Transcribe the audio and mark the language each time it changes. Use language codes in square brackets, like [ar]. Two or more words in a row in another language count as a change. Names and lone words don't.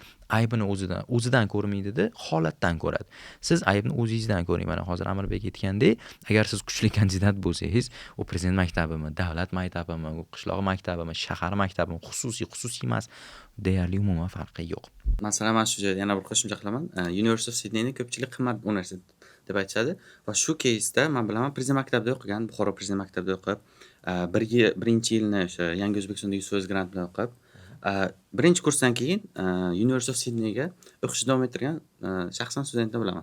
[uz] Aybini o'zidan ko'rmaydi-da, holatdan ko'radi. Siz aybni o'zingizdan ko'ring. Mana hozir Amirbek aytgandek, agar siz kuchli kandidat bo'lsangiz, u prezident maktabimi, davlat maktabimi, qishloq maktabimi, shahar maktabimi, xususiy emas, deyarli umuman farqi yo'q. Masalan, men shu joyda yana bir qo'shimcha qilaman. University of Sydneyni ko'pchilik qimmat universitet deb aytishadi va shu keysda men bilaman prezident maktabida o'qigan, Buxoro prezident maktabida o'qib, birinchi yilni o'sha Yangi O'zbekistonda 100% grant bilan o'qib, birinchi kursdan keyin University of Sydneyga o'qishni davom ettirgan shaxsan studentni bilaman.